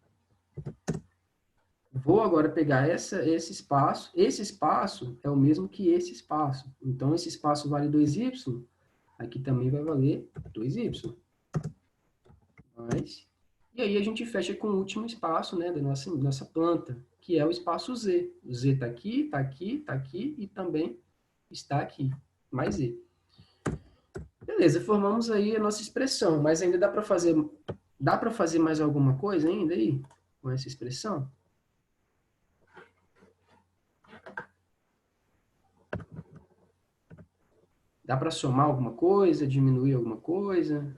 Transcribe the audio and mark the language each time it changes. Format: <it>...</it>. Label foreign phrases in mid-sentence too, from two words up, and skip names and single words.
<pt>Vou agora pegar esse espaço. Esse espaço é o mesmo que esse espaço. Então, esse espaço vale 2y. Aqui também vai valer 2y. Mais. E aí a gente fecha com o último espaço, né, da nossa planta, que é o espaço z. O z está aqui, está aqui, está aqui e também está aqui. Mais z. Beleza, formamos aí a nossa expressão. Mas ainda dá para fazer mais alguma coisa ainda aí com essa expressão? Dá para somar alguma coisa, diminuir alguma coisa?</pt>